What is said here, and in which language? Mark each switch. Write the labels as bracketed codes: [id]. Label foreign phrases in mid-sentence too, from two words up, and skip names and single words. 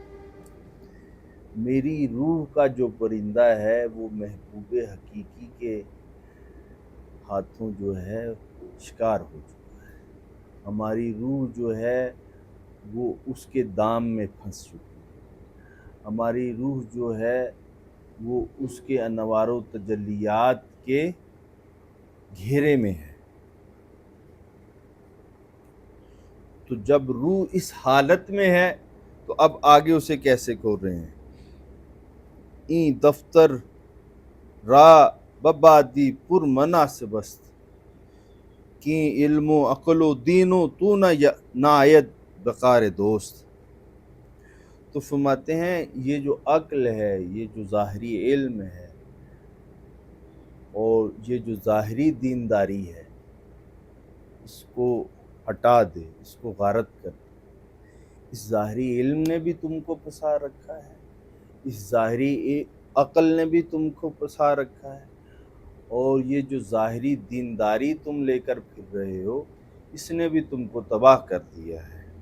[ur] میری روح کا جو پرندہ ہے وہ محبوب حقیقی کے ہاتھوں جو ہے شکار ہو چکا ہے، ہماری روح جو ہے وہ اس کے دام میں پھنس چکی ہے، ہماری روح جو ہے وہ اس کے انوار و تجلیات کے گھیرے میں ہے۔ تو جب روح اس حالت میں ہے تو اب آگے اسے کیسے کھول رہے ہیں، [fa] این دفتر را ببادی پر مناسب است، کی علم و عقل و دین و تو ناید بقار دوست۔ [ur] تو فرماتے ہیں یہ جو عقل ہے، یہ جو ظاہری علم ہے اور یہ جو ظاہری دینداری ہے، اس کو ہٹا دے، اس کو غارت کر دے۔ اس ظاہری علم نے بھی تم کو پھنسا رکھا ہے، اس ظاہری عقل نے بھی تم کو پھنسا رکھا ہے، اور یہ جو ظاہری دینداری تم لے کر پھر رہے ہو اس نے بھی تم کو تباہ کر دیا ہے۔